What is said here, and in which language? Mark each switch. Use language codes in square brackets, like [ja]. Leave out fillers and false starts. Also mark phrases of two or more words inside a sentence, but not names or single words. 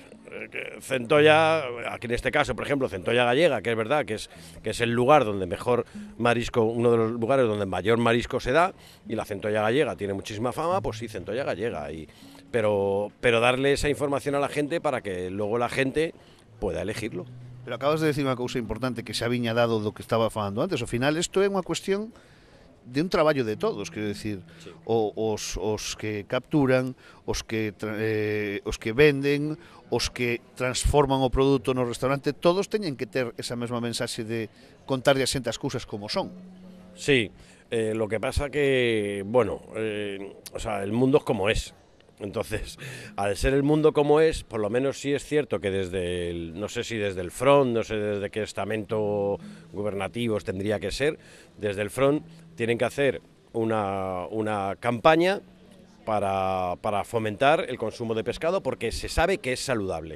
[es] Centolla, aquí en este caso, por ejemplo, centolla gallega, que es verdad que es el lugar donde mejor marisco, uno de los lugares donde mayor marisco se da, y la centolla gallega tiene muchísima fama, pues sí, centolla gallega, pero darle esa información a la gente para que luego la gente pueda elegirlo. [gl] Pero acabas de decir unha cousa importante que se aviña dado do que estaba falando antes. Ao final, isto é unha cuestión de un traballo de todos, quero decir, sí. Os que capturan, os que venden, os que transforman o produto no restaurante, todos teñen que ter esa mesma mensaxe de contarlle a xente as cousas como son. [es] Sí, lo que pasa que, bueno, o sea, el mundo es como es. Entonces, al ser el mundo como es, por lo menos sí es cierto que no sé si desde el Front, no sé desde qué estamento gubernativos tendría que ser, desde el Front tienen que hacer una campaña para fomentar el consumo de pescado, porque se sabe que es saludable.